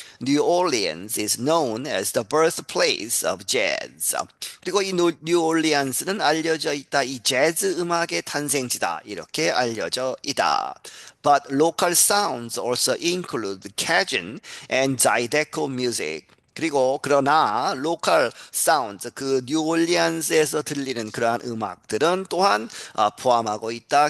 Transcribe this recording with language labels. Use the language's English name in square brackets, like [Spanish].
[English] New Orleans is known as the birthplace of jazz. [Korean] 그리고 이 뉴올리안스는 알려져 있다. 이 재즈 음악의 탄생지다. 이렇게 알려져 있다. [English] But local sounds also include Cajun and Zydeco music. [Korean] 그러나 [English] local sounds [Korean] 그 뉴올리안스에서 들리는 그러한 음악들은 또한 포함하고 있다.